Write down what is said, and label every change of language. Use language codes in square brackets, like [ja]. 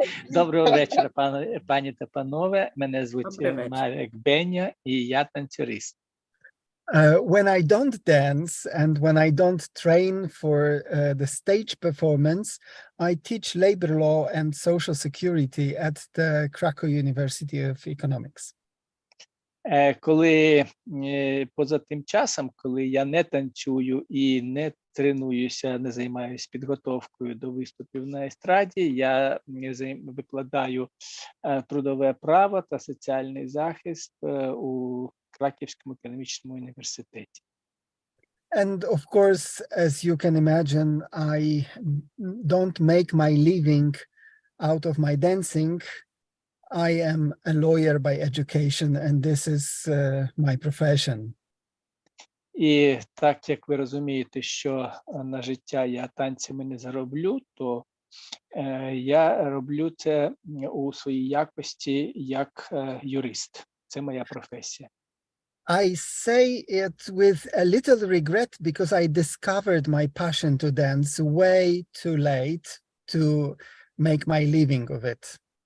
[uk] Доброго вечора, пані та панове. Мене звуть Марек Беньо, і я танцюрист. [en] When I don't dance and when I don't train for the stage performance, I teach labor law and social security at the Krakow University of Economics. [uk] Коли поза тим часом, коли я не танцюю і не тренуюся, не займаюся підготовкою до виступів на естраді, я викладаю трудове право та соціальний захист у Краківському економічному університеті. [en] And of course, as you can imagine, I don't make my living out of my dancing. I am a lawyer by education, and this is my profession. [uk] І так як ви розумієте, що на життя я танцями не зароблю, то я роблю це у своїй якості як юрист. Це моя професія. [en] I say it with a little regret because I discovered my passion to dance way too late to make my living of it.